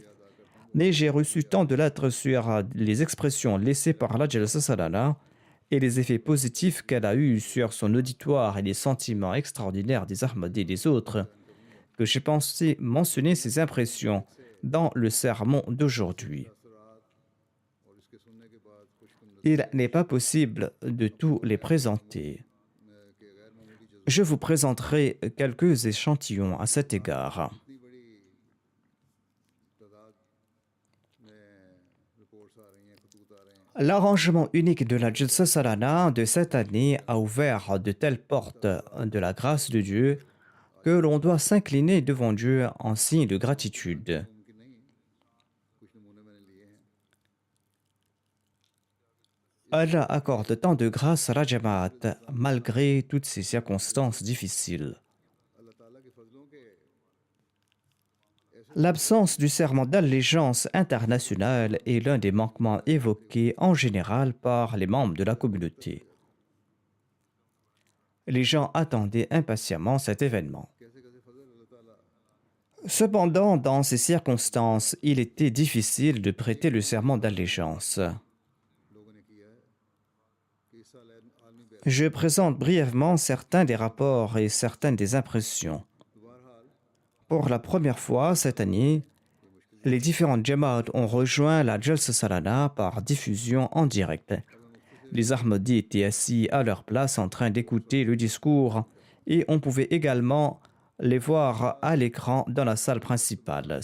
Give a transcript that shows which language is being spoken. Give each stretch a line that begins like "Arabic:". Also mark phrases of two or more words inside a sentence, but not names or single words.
French: Mais j'ai reçu tant de lettres sur les expressions laissées par la Jalsa Salana et les effets positifs qu'elle a eus sur son auditoire et les sentiments extraordinaires des Ahmadis et des autres, que j'ai pensé mentionner ces impressions dans le sermon d'aujourd'hui.
Urdu: اثرات اور اس کے سننے کے بعد خوشکن
French: Il n'est pas possible de tous les présenter.
Urdu: کے غیر معمولی جذبہ
French: Je vous présenterai quelques échantillons à cet égard.
Urdu: اتنی بڑی تعداد میں رپورٹس آ رہی ہیں خطوط آ رہے ہیں
French: L'arrangement unique de la Jalsa Salana de cette année a ouvert de telles portes de la grâce de Dieu que l'on doit s'incliner devant Dieu en signe de gratitude.
Urdu: ممکن نہیں کچھ نمونے میں نے لیے ہیں
French: Allah accorde tant de grâce à la Jamaat malgré toutes ces circonstances difficiles.
Urdu: اللہ تعالیٰ کے فضلوں کے
French: L'absence du serment d'allégeance international est l'un des manquements évoqués en général par les membres de la communauté. Les gens attendaient impatiemment cet événement.
Urdu: کیسے کیسے فضل اللہ تعالیٰ
French: Cependant, dans ces circonstances, il était difficile de prêter le serment d'allégeance.
Urdu: لوگوں نے کیا ہے کہ اس سال عالمی بیعت
French: Je présente brièvement certains des rapports et certaines des impressions.
Urdu: بہرحال
French: Pour la première fois cette année, les différentes Jamaat ont rejoint la Jalsa Salana par diffusion en direct. Les Ahmadis étaient assis à leur place en train d'écouter le discours et on pouvait également les voir à l'écran dans la salle principale.